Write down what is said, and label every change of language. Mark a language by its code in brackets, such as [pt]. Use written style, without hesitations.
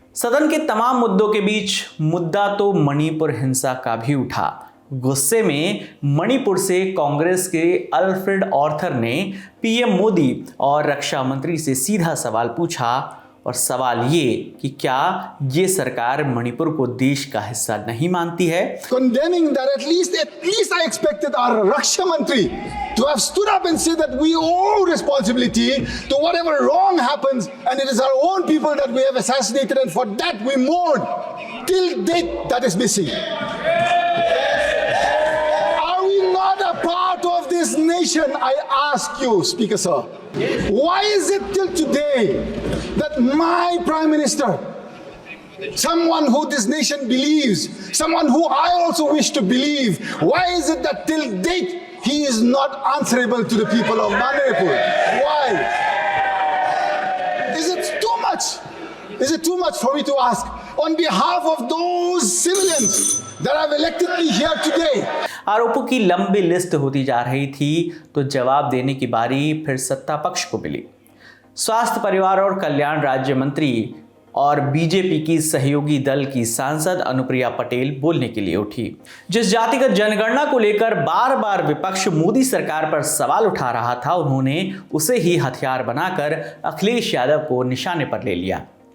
[hi] सदन के तमाम मुद्दों के बीच मुद्दा तो मणिपुर हिंसा का भी उठा। गुस्से में मणिपुर से कांग्रेस के अल्फ्रेड ऑर्थर ने पीएम मोदी और रक्षा मंत्री से सीधा सवाल पूछा, और सवाल ये कि क्या ये सरकार मणिपुर को देश का हिस्सा नहीं मानती है? [en] Condemning that at least I expected our Raksha Mantri to have stood up and said that we owe responsibility to whatever wrong happens, and it is our own people that we have assassinated, and for that we mourn. Till date, that is missing. Are we not a part of this nation? I ask you, Speaker Sir. Why is it till today that my Prime Minister, someone who this nation believes, someone who I also wish to believe, why is it that till date he is not answerable to the people of Manipur? Why? Is it too much? Is it too much for me to ask on behalf of those civilians that have elected me here today? [hi] आरोपों की लंबी list होती जा रही थी तो जवाब देने की बारी फिर सत्ता पक्ष को मिली। स्वास्थ्य, परिवार और कल्याण राज्य मंत्री और बीजेपी की सहयोगी दल की सांसद अनुप्रिया पटेल बोलने के लिए उठी। जिस जातिगत जनगणना को लेकर बार बार विपक्ष मोदी सरकार पर सवाल उठा रहा था, उन्होंने उसे ही हथियार बनाकर अखिलेश यादव को निशाने पर ले लिया।